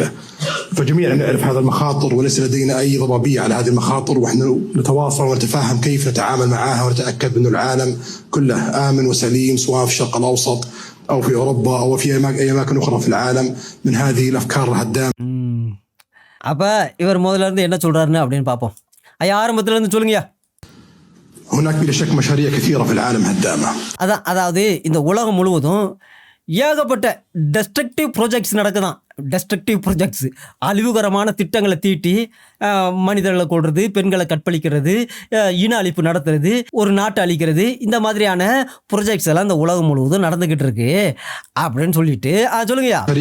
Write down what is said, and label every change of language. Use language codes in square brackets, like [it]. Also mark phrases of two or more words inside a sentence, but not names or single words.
[ar] فجميعا نعرف هذا المخاطر وليس لدينا أي ضبابية على هذه المخاطر، ونحن نتواصل ونتفاهم كيف نتعامل معها ونتأكد أن العالم كله آمن وسليم، سواء في الشرق الأوسط أو في أوروبا أو في أي أماكن أخرى في العالم من هذه الأفكار الهدامة. [ta] அப்போ இவர் முதல்ல இருந்து என்ன சொல்கிறாருன்னு அப்படின்னு பார்ப்போம். ஐயா ஆரம்பத்துல இருந்து சொல்லுங்கய்யா. [ar] هناك بلا شك مشاريع كثيرة في العالم هدامة. [ta] அதாவது இந்த உலகம் முழுவதும் ஏகப்பட்ட [en] destructive projects [ta] நடக்குதான். [en] destructive projects, [ta] அழிவுகரமான திட்டங்களை தீட்டி மனிதர்களை கொள்வது, பெண்களை கற்பழிக்கிறது, இன அழிப்பு நடத்துறது, ஒரு நாட்டை அழிக்கிறது, இந்த மாதிரியான ப்ராஜெக்ட்ஸ் எல்லாம் இந்த உலகம் முழுவதும் நடந்துகிட்டு இருக்கு அப்படின்னு சொல்லிட்டு சொல்லுங்கய்யா.